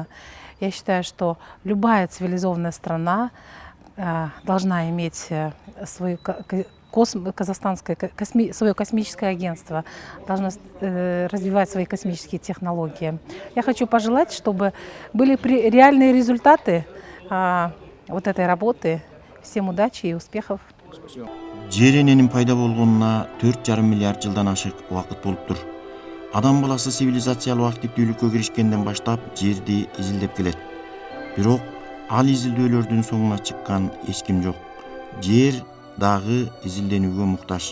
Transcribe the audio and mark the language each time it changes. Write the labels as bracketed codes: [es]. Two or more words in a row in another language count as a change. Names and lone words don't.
[ru] Я считаю, что любая цивилизованная страна должна иметь свою свое космическое агентство, должно развивать свои космические технологии. Я хочу пожелать, чтобы были реальные результаты вот этой работы. Всем удачи и успехов. [ky] Жер эненин пайда болгонуна 4,5 миллиард жылдан ашык убакыт болуптур. Адам баласы цивилизациялык активдүүлүккө киришкенден баштап жерди изилдеп келет. Бирок ал изилдөөлөрдүн соңуна чыккан эч ким жок. Жер дагы изилденүүгө муктаж.